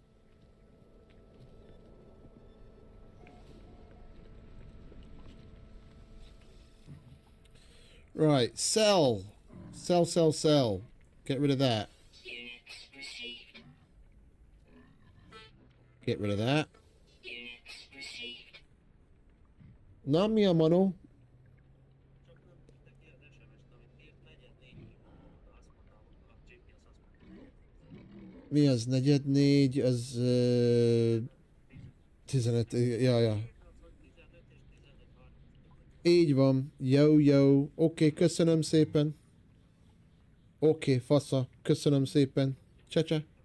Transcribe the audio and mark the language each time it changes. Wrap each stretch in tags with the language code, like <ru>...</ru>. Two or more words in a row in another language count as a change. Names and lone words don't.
<en>Right, sell. Sell. Get rid of that. Units received. Get rid of that. Units received.</en> <hu>Na, mi a manó? Csak nem tette ki az SMS-t, amit írt, 4-4, azt mondta, a GPS azt mondta, Mi az? 44, az... 15... Ja. 15 és 15:35. Így van. Jó. Oké, köszönöm szépen. Oké, fasza. Köszönöm szépen. Csecse.</hu>